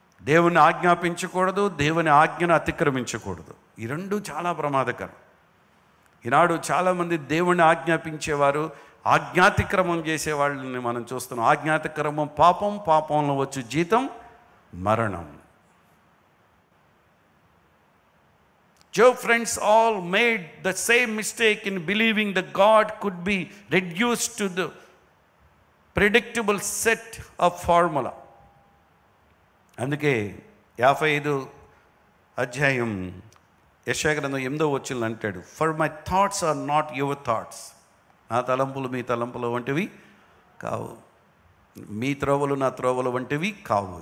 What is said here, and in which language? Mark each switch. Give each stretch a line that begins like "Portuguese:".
Telugu: దేవుని ఆజ్ఞాపించకూడదు, దేవుని ఆజ్ఞను అతిక్రమించకూడదు. ఈ రెండు చాలా ప్రమాదకరం. ఈనాడు చాలామంది దేవుణ్ణి ఆజ్ఞాపించేవారు ఆజ్ఞాతిక్రమం చేసేవాళ్ళని మనం చూస్తున్నాం. ఆజ్ఞాతిక్రమం పాపం, పాపంలో వచ్చు జీతం మరణం.
English: Job friends all made the same mistake in believing that God could be reduced to the predictable set of formula.
Telugu: అందుకే 55 అధ్యాయం యెషయా గ్రంథం 8వ వచనంలో అంటాడు,
English: For my thoughts are not your thoughts.
Telugu: నా తలంపులు మీ తలంపులు వంటివి కావు, మీ త్రోవలు నా త్రోవలు వంటివి కావు.